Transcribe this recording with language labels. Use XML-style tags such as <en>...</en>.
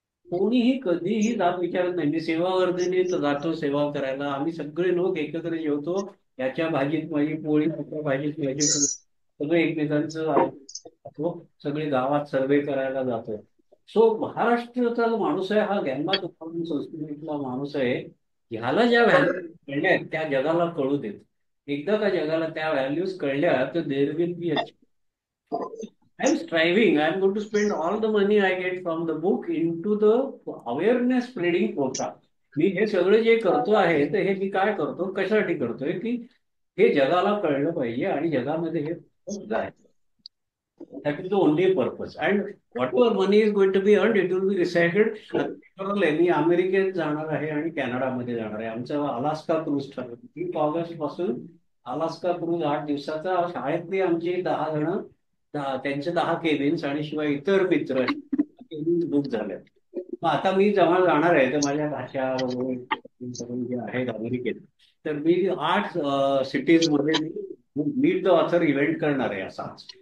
<mr>कोणीही कधीही जात विचारत नाही. मी सेवा वर्गणी जातो सेवा करायला, आम्ही सगळे लोक एकत्र जेवतो, याच्या भाजीत माझी पोळी, त्याच्या भाजीत माझी पोळी, सगळे एकमेकांचं ऐकतो, सगळे गावात सर्वे करायला जातो. सो महाराष्ट्राचा जो माणूस आहे हा ज्ञानबा तुकाराम संस्कृतीतला माणूस आहे. ह्याला ज्या व्हॅल्यू कळल्या आहेत त्या जगाला कळू देत. एकदा का जगाला त्या व्हॅल्यूज कळल्या तर</mr> <en>There will be I am striving. I am going to spend all the money I get from the book into the awareness spreading program.</en> <mr>मी हे सगळं जे करतो आहे तर हे मी काय करतो, कशासाठी करतोय, की हे जगाला कळलं पाहिजे आणि जगामध्ये हे जायचं.</mr> <en>That is the only purpose. And whatever money is going to be earned, it will be recycled.</en> <mr>ठरवलंय मी अमेरिकेत जाणार आहे आणि कॅनडामध्ये जाणार आहे. आमचं अलास्का क्रूज ठरवलं. 3 ऑगस्ट पासून अलास्का क्रूज 8 दिवसाचा. शाळेतली आमची 10 जण, त्यांचे 10 केबिन्स आणि शिवाय इतर मित्र केबिन्स बुक झाले. मग आता मी जेव्हा जाणार आहे तर माझ्या भाषा वगैरे सगळे जे आहेत अमेरिकेत, तर मी 8 सिटीज मध्ये मीट द ऑथर इव्हेंट करणार आहे असाच.</mr>